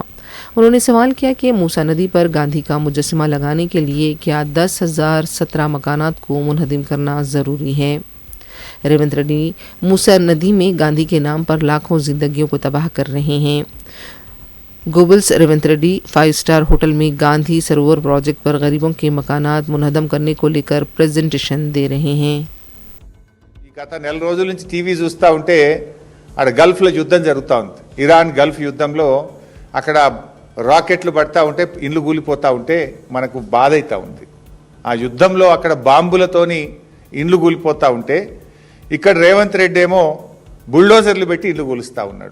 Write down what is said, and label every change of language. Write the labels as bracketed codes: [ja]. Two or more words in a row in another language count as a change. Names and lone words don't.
[ur] انہوں نے سوال کیا کہ موسیٰ ندی پر گاندھی کا مجسمہ لگانے کے لیے کیا 10,017 مکانات کو منہدم کرنا ضروری ہے. ریونت ریڈی موسیٰ ندی میں گاندھی کے نام پر لاکھوں زندگیوں کو تباہ کر رہے ہیں. گوبلس ریونت ریڈی 5 [en] star hotel [ur] میں گاندھی سروور پروجیکٹ پر غریبوں کے مکانات منہدم کرنے کو لے کر پریزنٹیشن دے رہے ہیں. [te] గత నెల రోజుల నుంచి టీవీ చూస్తూ ఉంటే అక్కడ గల్ఫ్లో యుద్ధం జరుగుతూ ఉంది. ఇరాన్ గల్ఫ్ యుద్ధంలో అక్కడ రాకెట్లు పడతా ఉంటే ఇండ్లు కూలిపోతూ ఉంటే మనకు బాధ అవుతూ ఉంది. ఆ యుద్ధంలో అక్కడ బాంబులతోని ఇండ్లు కూలిపోతూ ఉంటే ఇక్కడ రేవంత్ రెడ్డి ఏమో బుల్డోజర్లు పెట్టి ఇండ్లు కూలుస్తూ ఉన్నాడు.